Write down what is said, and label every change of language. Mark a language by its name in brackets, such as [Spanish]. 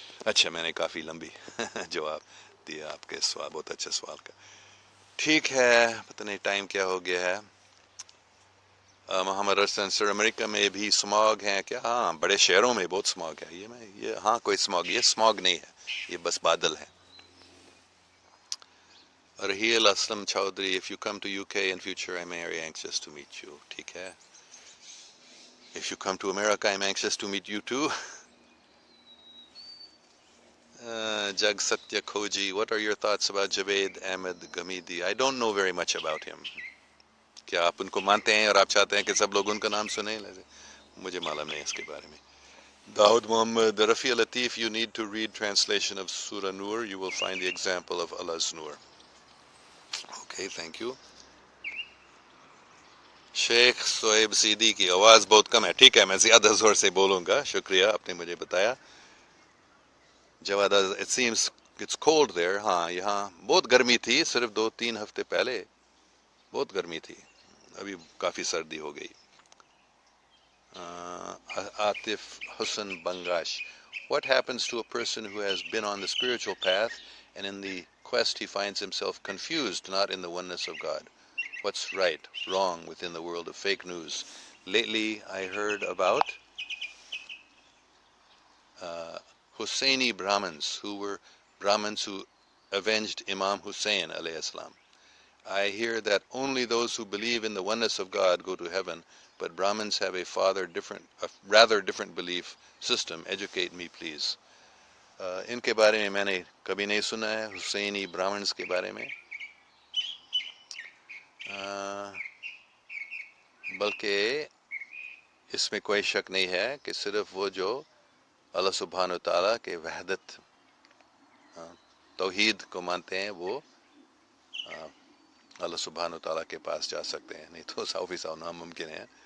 [Urdu] اچھا، میں نے کافی لمبی جواب دیا آپ کے سوال، بہت اچھا سوال کا. ٹھیک ہے، پتہ نہیں ٹائم کیا ہو گیا ہے. محمد ارسلان سر، امریکہ میں بھی سماگ ہیں کیا؟ ہاں، بڑے شہروں میں بہت سماگ ہے. یہ ہاں کوئی سماگ، یہ سماگ نہیں ہے، یہ بس بادل ہے. [English] Raheel Aslam Chaudhry, if you come to UK in future I'm very anxious to meet you. [Urdu] ٹھیک ہے. [English] If you come to America I'm anxious to meet you too. Jag Satya Khoji, what are your thoughts about Javed Ahmed Ghamidi? I don't know very much about him. [Urdu] کیا آپ ان کو مانتے ہیں اور آپ چاہتے ہیں کہ سب لوگ ان کا نام سنیں؟ مجھے معلوم نہیں اس کے بارے میں. [English] Daud Muhammad, Rafi Latif, you need to read translation of Surah Nur. You will find the example of Allah's Nur. Okay, thank you. [Urdu] Sheikh swab سیدی کی آواز بہت کم ہے. ٹھیک ہے، میں زیادہ زور سے بولوں گا. شکریہ، آپ نے مجھے بتایا. [English] Jawad, it seems it's cold there. [Urdu] ہاں، یہاں بہت گرمی تھی صرف 2-3 ہفتے پہلے، بہت گرمی تھی. ابھی کافی سردی ہو گئی. [English] Atif Hussain Bangash, what happens to a person who has been on the spiritual path and in the quest he finds himself confused, not in the oneness of God? What's right, wrong within the world of fake news? Lately I heard about Husseini Brahmins who avenged Imam Hussein alayhi salam. I hear that only those who believe in the oneness of God go to heaven, but Brahmins have a rather different belief system. Educate me, please. [Urdu] ان کے بارے میں میں نے کبھی نہیں سنا ہے، حسینی برامنز کے بارے میں. بلکہ اس میں کوئی شک نہیں ہے کہ صرف وہ جو اللہ سبحانہ و تعالیٰ کے وحدت، توحید کو مانتے ہیں، وہ اللہ سبحانہ و تعالیٰ کے پاس جا سکتے ہیں. نہیں تو 100% ناممکن ہے.